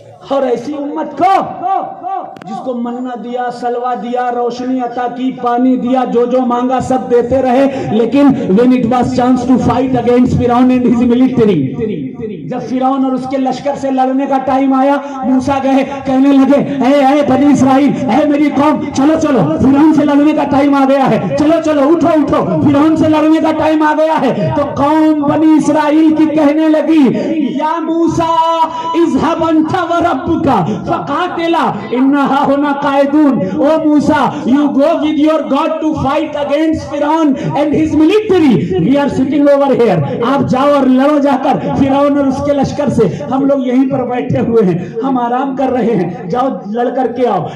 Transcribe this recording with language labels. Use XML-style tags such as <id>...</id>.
<ur>اور ایسی امت کو جس کو منہ دیا, سلوا دیا, روشنی عطا کی, پانی دیا, جو جو مانگا سب دیتے رہے, لیکن</ur> <en>when it was chance to fight against فرعون and his military,</en> <ur>جب فرعون اور اس کے لشکر سے لڑنے کا ٹائم آیا, موسیٰ گئے, کہنے لگے, اے بنی اسرائیل, اے میری قوم, چلو چلو فرعون سے لڑنے کا ٹائم آ گیا ہے, چلو چلو اٹھو اٹھو فرعون سے لڑنے کا ٹائم آ گیا ہے. تو قوم بنی اسرائیل کی کہنے لگی,</ur> <ar>یا موسیٰ اذهب انت وربک فقاتلا انہا ہونا قائدون.</ar> <en>او موسیٰ, you go with your God to fight against فرعون and his military. We are sitting over here.</en> <ur>آپ جاؤ اور لڑو جا کر فرعون اور اس کے لشکر سے, ہم لوگ یہیں پر بیٹھے ہوئے ہیں, ہم آرام کر رہے ہیں, جاؤ لڑ کر کے آؤ.</ur>